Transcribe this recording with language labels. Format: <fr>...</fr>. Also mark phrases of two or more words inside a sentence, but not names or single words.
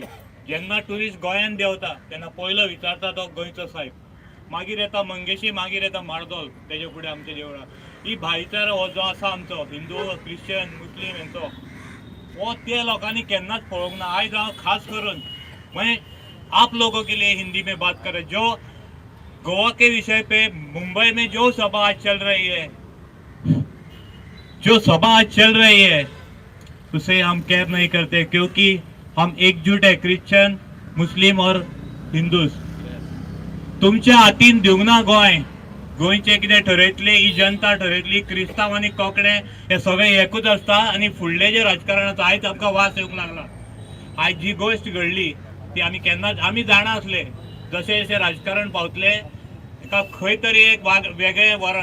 <kok>जेन्ना ट्युरिस्ट गोंयान देंवता तेन्ना पयलो विचारता तो गोंयचो साहेब मागीर येता मंगेशी मागीर येता मार्दोल तेजे फुडें आमच्या देवळां ही भाईचारा हो जो आसा आमचो हिंदू क्रिश्चन मुस्लीम हेंचो हो ते लोकांनी केन्नाच पळोवंक ना आयज हांव खास करून म्हणजे</kok> <hi>आप लोगों के लिए हिंदी में बात करें जो गोवा के विषय पे मुंबई में जो सभा आज चल रही है उसे हम केयर नहीं करते क्योंकि हम एकजुट है क्रिश्चियन मुस्लिम और हिंदूज</hi> <kok>तुमच्या हातीन दिवंक ना गोंयचे कितें ठरयतले ही जनता ठरयतली क्रिस्तांव आनी कोंकणे हे सगळे एकूच आसता आनी फुडले जे राजकारण आसा आयज आमकां वास येवंक लागला आयज जी गोश्ट घडली ती आमी केन्नाच आमी जाणा आसले जशें जशें राजकारण पावतले एका खंय तरी एक वेगळे वरण</kok>